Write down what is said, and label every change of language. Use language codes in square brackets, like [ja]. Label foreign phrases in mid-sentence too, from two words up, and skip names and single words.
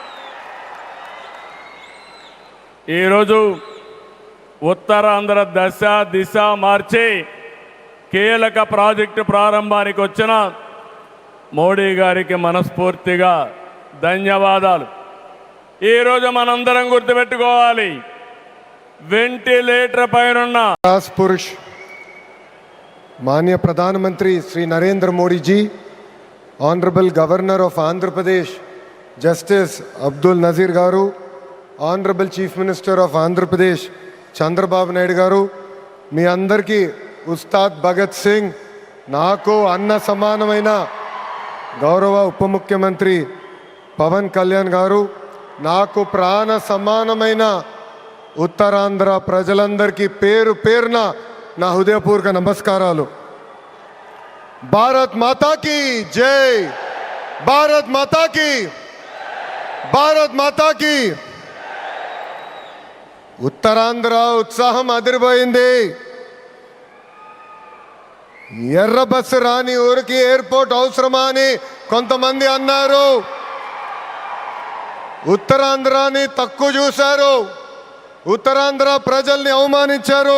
[te] ఈరోజు ఉత్తరాంధ్ర దశ దిశ మార్చి కీలక ప్రాజెక్టు ప్రారంభానికి వచ్చిన మోడీ గారికి మనస్ఫూర్తిగా ధన్యవాదాలు. ఈరోజు మనందరం గుర్తుపెట్టుకోవాలి, వెంటిలేటర్ పైనున్న [hi] पुरुष माननीय प्रधानमंत्री श्री नरेंद्र मोदी जी, [en] Honourable Governor of [hi] आंध्र प्रदेश [te] जस्टिस अब्दुल नजीर गारू, [en] Honourable Chief Minister of [te] आंध्र प्रदेश चंद्रबाबु नायडू गारू, మీ అందరికీ ఉస్తాద్ భగత్ సింగ్, నాకు అన్న సమానమైన గౌరవ ఉప ముఖ్యమంత్రి పవన్ కళ్యాణ్ గారు, నాకు ప్రాణ సమానమైన ఉత్తరాంధ్ర ప్రజలందరికీ పేరు పేరున నా హృదయపూర్వక నమస్కారాలు. [hi] भारत माता की जय, भारत माता की, भारत माता की. [te] ఉత్తరాంధ్ర ఉత్సాహం అదిరిపోయింది. ఎర్ర బస్సు రాని ఊరికి ఎయిర్పోర్ట్ అవసరమా అని కొంతమంది అన్నారు. ఉత్తరాంధ్రాని తక్కువ చూశారు, ఉత్తరాంధ్ర ప్రజల్ని అవమానించారు.